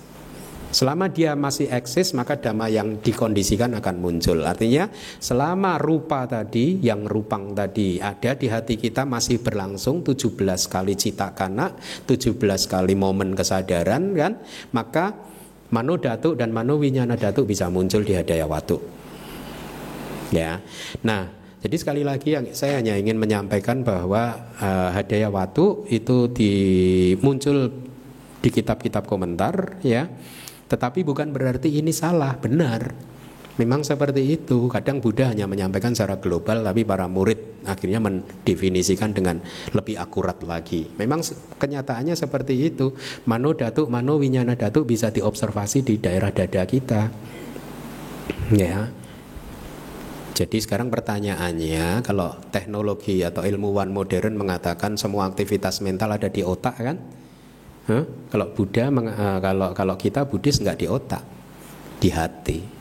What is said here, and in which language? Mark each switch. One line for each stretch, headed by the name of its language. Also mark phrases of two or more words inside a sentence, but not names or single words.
Indonesian: Selama dia masih eksis, maka dhamma yang dikondisikan akan muncul. Artinya selama rupa tadi, yang rupang tadi ada di hati kita masih berlangsung 17 kali cita kana, 17 kali momen kesadaran kan, maka
Pali: mano dhatu
Indonesian: dan
Pali: mano winyana dhatu
Indonesian: bisa muncul di
Pali: hadaya watu.
Indonesian: Ya. Nah, jadi sekali lagi saya hanya ingin menyampaikan bahwa
Pali: hadaya watu
Indonesian: itu muncul di kitab-kitab komentar, ya. Tetapi bukan berarti ini salah, benar. Memang seperti itu. Kadang Buddha hanya menyampaikan secara global, tapi para murid akhirnya mendefinisikan dengan lebih akurat lagi. Memang kenyataannya seperti itu.
Pali: Mano dhatu, mano winyana dhatu
Indonesian: bisa diobservasi di daerah dada kita. Ya. Jadi sekarang pertanyaannya, kalau teknologi atau ilmuwan modern mengatakan semua aktivitas mental ada di otak kan? Kalau Buddha, kalau kita Buddhis nggak di otak, di hati.